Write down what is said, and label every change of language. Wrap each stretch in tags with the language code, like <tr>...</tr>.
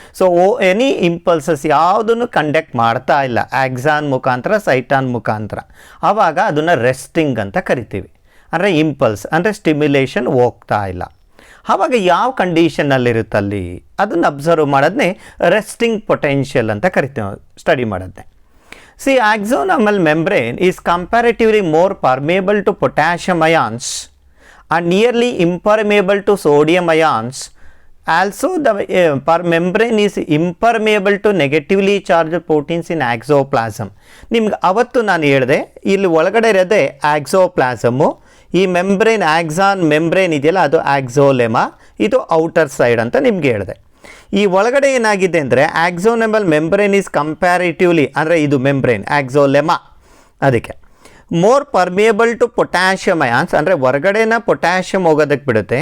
<kn>So any impulses ಯಾವುದನ್ನು conduct ಮಾಡ್ತಾ ಇಲ್ಲ ಆಕ್ಸಾನ್ ಮುಖಾಂತರ ಸೈಟಾನ್ ಮುಖಾಂತರ, ಆವಾಗ ಅದನ್ನು ರೆಸ್ಟಿಂಗ್ ಅಂತ ಕರಿತೀವಿ. ಅಂದರೆ ಇಂಪಲ್ಸ್ ಅಂದರೆ ಸ್ಟಿಮ್ಯುಲೇಷನ್ ಹೋಗ್ತಾ ಇಲ್ಲ. ಆವಾಗ ಯಾವ ಕಂಡೀಷನ್ನಲ್ಲಿರುತ್ತಲ್ಲಿ ಅದನ್ನು ಅಬ್ಸರ್ವ್ ಮಾಡೋದನ್ನೇ ರೆಸ್ಟಿಂಗ್ ಪೊಟೆನ್ಷಿಯಲ್ ಅಂತ ಕರಿತೀವಿ, study ಮಾಡೋದನ್ನೇ.</kn> <en>See, axonal membrane is comparatively more permeable to potassium ions and nearly impermeable to sodium ions. Also, the membrane is impermeable to negatively charged proteins in axoplasm.</en> <kn>ನಿಮ್ಗೆ ಅವತ್ತು ನಾನು ಹೇಳಿದೆ ಇಲ್ಲಿ ಒಳಗಡೆ ಇರೋದೇ ಆಕ್ಸೋಪ್ಲಾಸಮು, ಈ ಮೆಂಬ್ರೇನ್ ಆಕ್ಸಾನ್ ಮೆಂಬ್ರೇನ್ ಇದೆಯಲ್ಲ ಅದು ಆಕ್ಸೋಲೆಮಾ, ಇದು ಔಟರ್ ಸೈಡ್ ಅಂತ ನಿಮ್ಗೆ ಹೇಳಿದೆ. ಈ ಒಳಗಡೆ ಏನಾಗಿದೆ ಅಂದರೆ ಆಕ್ಸೋನಮಲ್ ಮೆಂಬ್ರೇನ್ ಈಸ್ ಕಂಪ್ಯಾರಿಟಿವ್ಲಿ ಅಂದರೆ ಇದು ಮೆಂಬ್ರೇನ್ ಆಕ್ಸೋಲೆಮಾ, ಅದಕ್ಕೆ</kn> <en>more permeable to potassium ions</en> <kn>ಅಂದರೆ ಹೊರಗಡೆನ ಪೊಟ್ಯಾಷಿಯಮ್ ಹೋಗೋದಕ್ಕೆ ಬಿಡುತ್ತೆ.</kn>